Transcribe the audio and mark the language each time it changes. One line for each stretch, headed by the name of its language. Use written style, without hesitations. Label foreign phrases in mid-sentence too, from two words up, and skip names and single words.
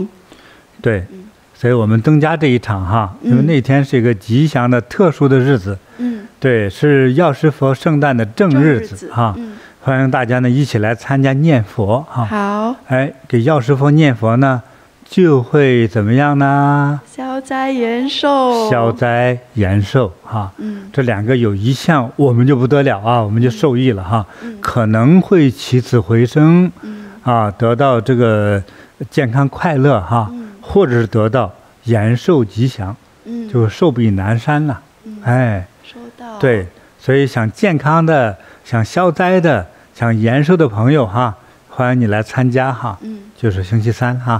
Chinese: 對，所以我們增加這一場哈，因為那天是一個吉祥的特殊的日子，對，是藥師佛聖誕的正日子哈，歡迎大家呢一起來參加念佛哈。好，給藥師佛念佛呢，就會怎麼樣呢？消災延壽。消災延壽哈，這兩個有一項我們就不得了啊，我們就受益了哈，可能會起死回生，得到這個健康快樂哈，或者是得到延壽吉祥，就壽比南山了，收到。對，所以想健康的、想消災的、想延壽的朋友哈，歡迎你來參加哈，就是星期三哈。